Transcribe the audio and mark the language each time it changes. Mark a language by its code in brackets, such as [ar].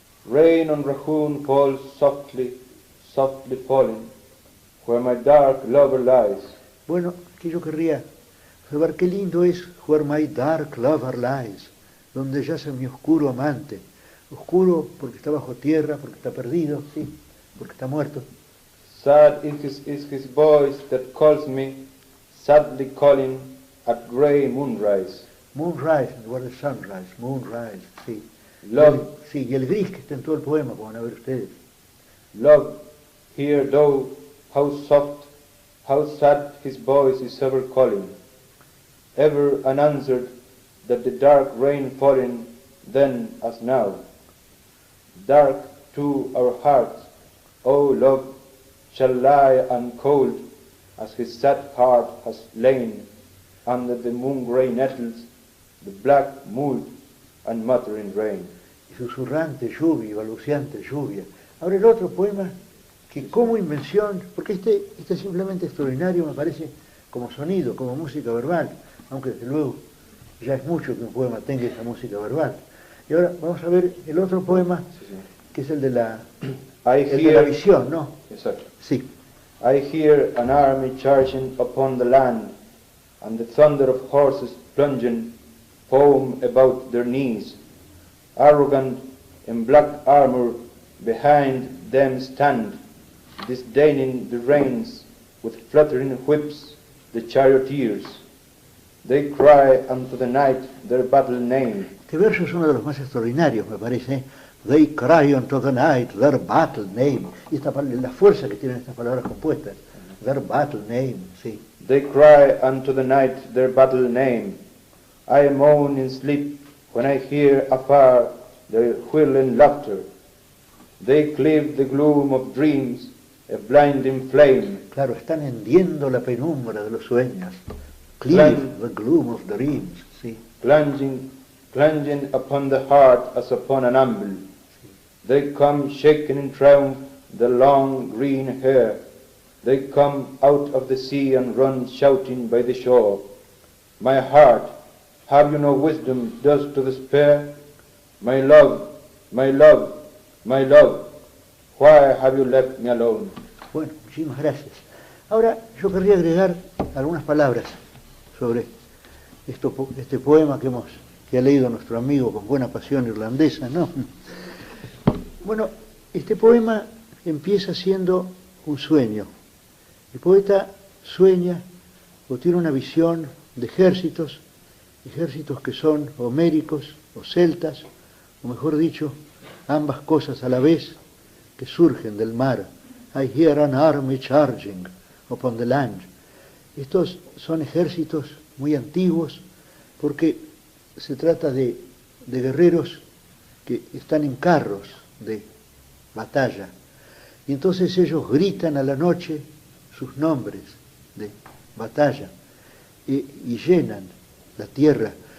[en] Rain on Rahun falls softly, softly falling, where my dark lover lies. [es] Bueno, que yo querría observar qué lindo es Where My Dark Lover Lies, donde yace mi oscuro amante. Oscuro porque está bajo tierra, porque está perdido, sí, porque está muerto. [en] Sad is his voice that calls me, sadly calling at grey moonrise. [es] Moonrise en lugar de sunrise, moonrise, sí. [en] Love, [es] Sí, y el gris que está en todo el poema, como van a ver ustedes. [en] love, hear thou how soft, how sad his voice is ever calling, ever unanswered, that the dark rain falling then as now. Dark too our hearts, O love, shall lie uncold, as his sad heart has lain under the moon-grey nettles, the black mould and muttering rain. [es] Y susurrante lluvia, y balbuceante lluvia. Ahora el otro poema, que como invención, porque este es simplemente extraordinario, me parece, como sonido, como música verbal, aunque desde luego ya es mucho que un poema tenga esa música verbal. Y ahora vamos a ver el otro poema, que es el de la visión, ¿no? [en] Exactly. [es] Sí. [en] I hear an army charging upon the land, and the thunder of horses plunging foam about their knees. Arrogant in black armor behind them stand, disdaining the reins, with fluttering whips the charioteers. They cry unto the night their battle name. [es] Este verso es uno de los más extraordinarios, me parece. [en] They cry unto the night their battle name. [es] Y la fuerza que tienen estas palabras compuestas. [en] Their battle name, sí. They cry unto the night their battle name. I moan in sleep when I hear afar their whirling laughter. They cleave the gloom of dreams, a blinding flame. [es] Claro, están hendiendo la penumbra de los sueños. [en] Cleave the gloom of dreams, sí. Plunging upon the heart as upon an anvil. They come shaking in triumph the long green hair. They come out of the sea and run shouting by the shore. My heart, have you no wisdom thus to despair? My love, my love, my love, why have you left me alone? [es] Bueno, muchísimas gracias. Ahora yo querría agregar algunas palabras sobre este poema que ha leído nuestro amigo con buena pasión irlandesa, ¿no? Bueno, este poema empieza siendo un sueño. El poeta sueña o tiene una visión de ejércitos que son homéricos o celtas, o mejor dicho, ambas cosas a la vez, que surgen del mar. [en] I hear an army charging upon the land. [es] Estos son ejércitos muy antiguos porque se trata de guerreros que están en carros de batalla. Y entonces ellos gritan a la noche sus nombres de batalla y llenan la tierra.